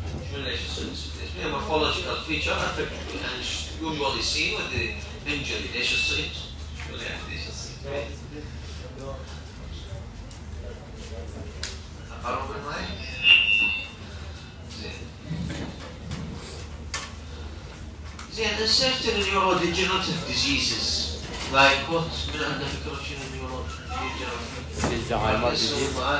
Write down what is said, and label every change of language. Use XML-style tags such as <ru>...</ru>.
<ar>شو ليش يصير؟</ar> <en>It's a morphological feature and usually seen with the</en> <ar>انجري ليش تصير؟ شو يعني ليش تصير؟ أقرب المايك؟ زين. زين</ar> <en>certain neurodegenerative diseases like what؟</en> <ar>من عنده فكرة شنو neurodegenerative؟ الزهايمر disease.</ar>